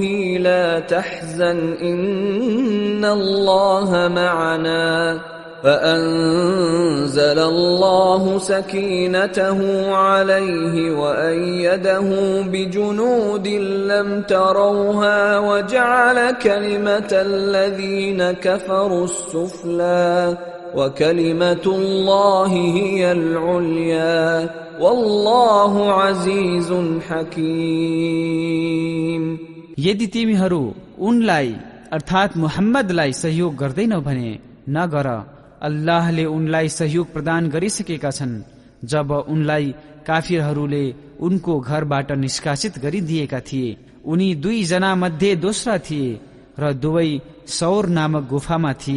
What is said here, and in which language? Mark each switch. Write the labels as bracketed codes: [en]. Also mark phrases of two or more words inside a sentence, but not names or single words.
[ar] لا تحزن إن الله معنا فأنزل الله سكينته عليه وأيده بجنود لم تروها وجعل كلمة الذين كفروا السفلى وكلمة الله هي العليا والله عزيز حكيم। [ne] यदि तिमीहरू उनलाई अर्थात मुहम्मदलाई सहयोग गर्दैनौ भने नगर, अल्लाहले उनलाई सहयोग प्रदान गरिसकेका छन्। जब उनलाई काफिरहरूले उनको घरबाट निष्कासित गरिदिएका थिए, उनी 2 जना मध्ये दोस्रा थिए र दुवै सौर नामक गुफामा थिए।